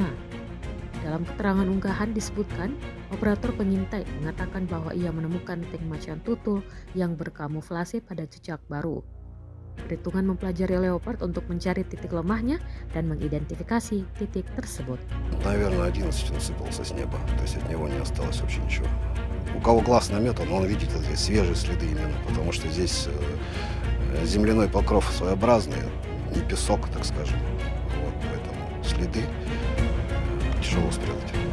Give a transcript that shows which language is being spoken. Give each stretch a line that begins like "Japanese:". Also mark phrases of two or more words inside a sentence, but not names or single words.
Indonesian: Dalam keterangan unggahan disebutkan, operator pengintai mengatakan bahwa ia menemukan tank macan tutul yang berkamuflase pada jejak baru. Perhitungan mempelajari Leopard untuk mencari titik lemahnya dan mengidentifikasi titik tersebut.
Russian: Наверное, 11 насыпался с неба, то есть от него не осталось вообще ничего. У кого глаз наметан, он видит здесь свежие следы именно, потому что здесь земляной покров своеобразный, не песок, так скажем. Вот, поэтому следы тяжело спрятать.